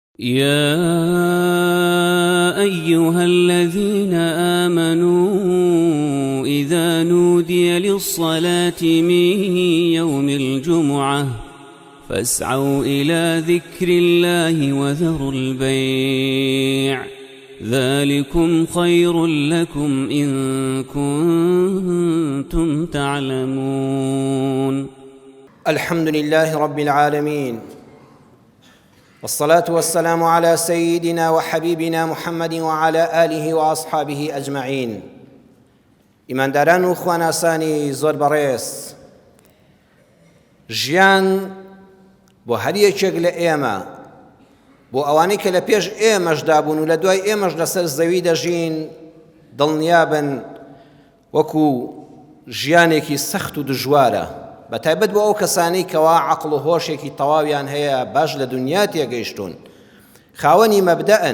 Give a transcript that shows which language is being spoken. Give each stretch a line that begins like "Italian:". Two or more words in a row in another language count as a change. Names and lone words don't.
Arabic: يا أيها الذين آمنوا إذا نودي للصلاة من يوم الجمعة فاسعوا إلى ذكر الله وذروا البيع ذلكم خير لكم إن كنتم تعلمون. الحمد لله رب العالمين، والصلاة والسلام على سيدنا وحبيبنا محمد وعلى آله وأصحابه أجمعين.
Central Kurdish: إيمان داران و خواناسانی زۆر بەڕێز، ژیان بۆ هەر یەکێک لە ئێمە، بۆ ئەوانەی کە لە پێش ئێمەشدا بوون و لە دوای ئێمەش لەسەر زەوی دەژین، دڵنیابن وەکو ژیانێکی سەخت و دژوارە، بەتایبەت بۆ ئەو کەسانەی کەوا عەقڵ و هۆشێکی تەواویان هەیە، باش لە دنیا تێگەیشتون، خاوەنی مەبدەئن.